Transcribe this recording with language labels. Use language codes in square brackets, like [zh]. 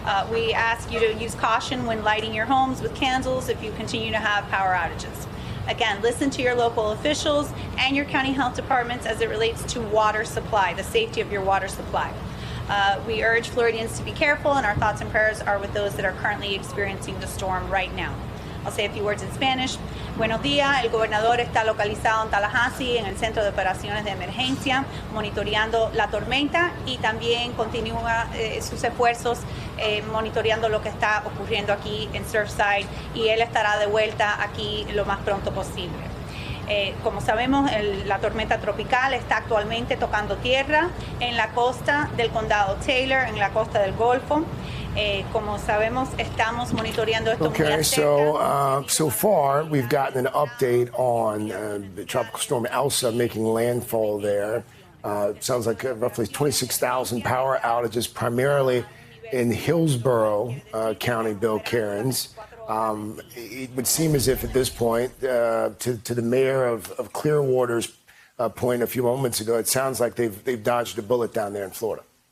[en] We ask you to use caution when lighting your homes with candles if you continue to have power outages. Again, listen to your local officials and your county health departments as it relates to water supply, the safety of your water supply. We urge Floridians to be careful, and our thoughts and prayers are with those that are currently experiencing the storm right now. I'll say a few words in Spanish. [es] Buenos días, el gobernador está localizado en Tallahassee, en el Centro de Operaciones de Emergencia, monitoreando la tormenta y también continúa sus esfuerzos monitoreando lo que está ocurriendo aquí en Surfside, y él estará de vuelta aquí lo más pronto posible. Como sabemos, la tormenta tropical está actualmente tocando tierra en la costa del condado Taylor, en la costa del Golfo. Como sabemos, estamos monitoreando esto muy de cerca. [en] So far, we've gotten an update on the tropical storm Elsa making landfall there. Sounds like roughly 26,000 power outages, primarily in Hillsborough County, Bill Cairns. It would seem as if at this point, to the mayor of Clearwater's point a few moments ago, it sounds like they've dodged a bullet down there in Florida.